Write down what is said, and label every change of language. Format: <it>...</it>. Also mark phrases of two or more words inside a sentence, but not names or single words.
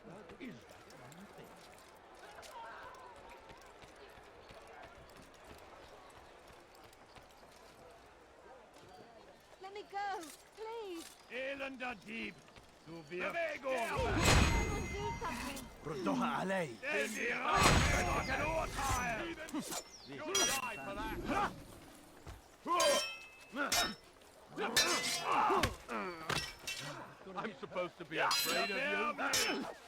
<en>What is that one thing? Let me go, please.</en> <de>Elender Dieb! Du wirst</de> <en>Do something.</en> <ar>ردها علي!</ar> <en>You'll die for that! I'm supposed to be afraid of you.</en>